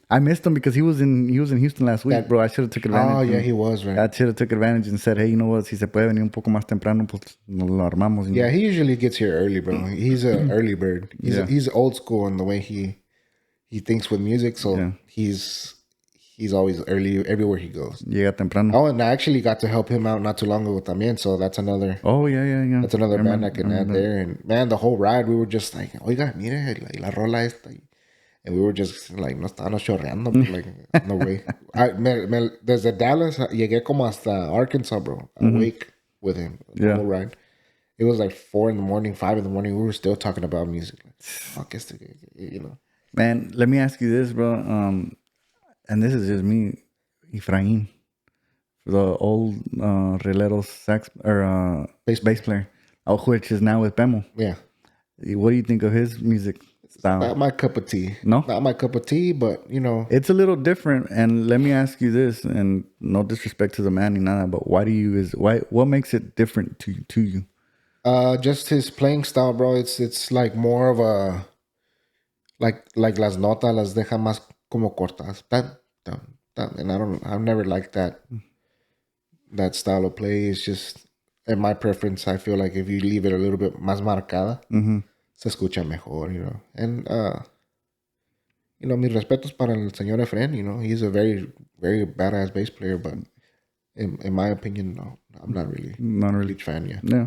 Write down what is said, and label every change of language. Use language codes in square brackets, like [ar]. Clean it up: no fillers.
[en] I missed him because he was in Houston last week, bro. I should have took advantage. Oh, yeah, he was, right? I should have took advantage and said, hey, you know what? [es] Si se puede venir un poco más temprano, pues nos lo armamos. [en] Yeah, he usually gets here early, bro. He's an early bird. He's old school in the way he thinks with music, so he's always early everywhere he goes. [es] Llega temprano. [en] Oh, and I actually got to help him out not too long ago también, so that's another. Oh, yeah. That's another band I can add there. And man, the whole ride we were just like, oiga, mire, la rola esta. And we were just like, no estábamos chorreando, like, no way. [es] Desde Dallas, llegué como hasta Arkansas, bro. [en] Awake with him. The whole ride. It was like 4 a.m, 5 a.m. We were still talking about music. Like, fuck, Man, let me ask you this, bro. And this is just me, Efrain, the old Rileros sax or bass player, which is now with Bemo. Yeah. What do you think of his music style? Not my cup of tea. No? Not my cup of tea, but, It's a little different. And let me ask you this, and no disrespect to the man, ni nada, but what makes it different to you? Just his playing style, bro. [es] It's like more of a, like las notas las deja más como cortas. [en] And I've never liked that style of play. It's just, in my preference, I feel like if you leave it a little bit más marcada, se escucha mejor, And, mis respetos para el señor Efren, he's a very, very badass bass player, but in my opinion, no, I'm not really a huge fan, yeah.